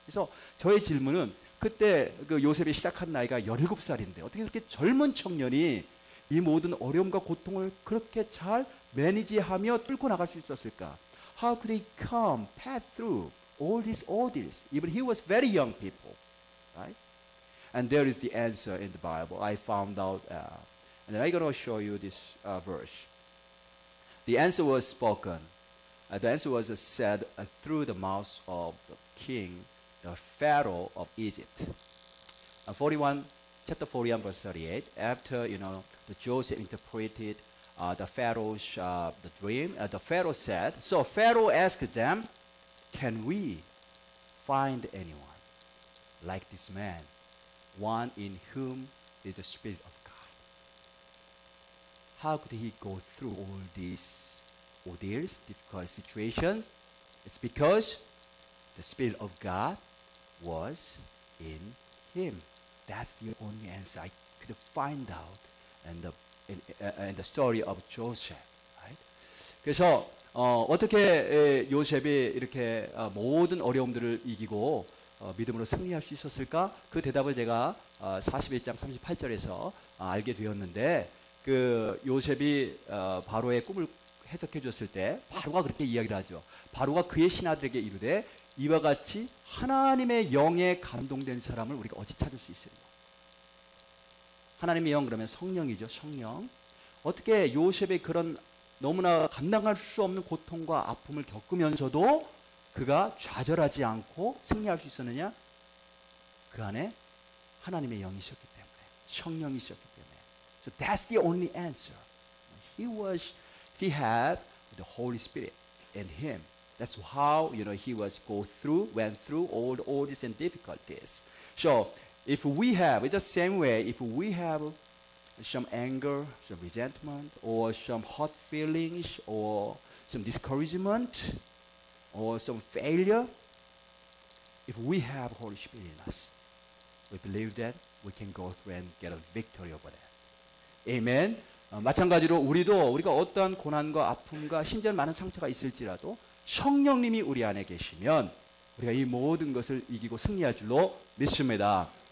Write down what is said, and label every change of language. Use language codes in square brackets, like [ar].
[ko] 그래서 저의 질문은, 그때 그 요셉이 시작한 나이가 17살인데 어떻게 그렇게 젊은 청년이 이 모든 어려움과 고통을 그렇게 잘 매니지하며 뚫고 나갈 수 있었을까? [en] How could he pass through all these ordeals? Even he was very young people, right? And there is the answer in the Bible. I found out, and I'm going to show you this verse. The answer was spoken. The answer was said through the mouth of the king, the Pharaoh of Egypt. 41 chapter 41, verse 38, after, the Joseph interpreted the Pharaoh's the dream, the Pharaoh said, so Pharaoh asked them, can we find anyone like this man, one in whom is the Spirit of God? How could he go through all these ordeals, difficult situations? It's because the Spirit of God was in him. That's the only answer I could find out in the story of Joseph. Right? [ko] 그래서 어떻게 요셉이 이렇게 모든 어려움들을 이기고 믿음으로 승리할 수 있었을까? 그 대답을 제가 41장 38절에서 알게 되었는데, 그 요셉이 바로의 꿈을 해석해 줬을 때 바로가 그렇게 이야기를 하죠. 바로가 그의 신하들에게 이르되 이와 같이 하나님의 영에 감동된 사람을 우리가 어찌 찾을 수 있으리요? 하나님의 영 그러면 성령이죠. 성령. 어떻게 요셉의 그런 너무나 감당할 수 없는 고통과 아픔을 겪으면서도 그가 좌절하지 않고 승리할 수 있었느냐? 그 안에 하나님의 영이 있었기 때문에, 성령이 있었기 때문에. [en] So that's the only answer. He had the Holy Spirit in him. That's how he went through all these and difficulties. So if we have, it's the same way. If we have some anger, some resentment, or some hurt feelings, or some discouragement, or some failure, if we have Holy Spirit in us, we believe that we can go through and get a victory over that. Amen. [ko] 마찬가지로 우리가 어떠한 고난과 아픔과 심지어 많은 상처가 있을지라도 성령님이 우리 안에 계시면 우리가 이 모든 것을 이기고 승리할 줄로 믿습니다.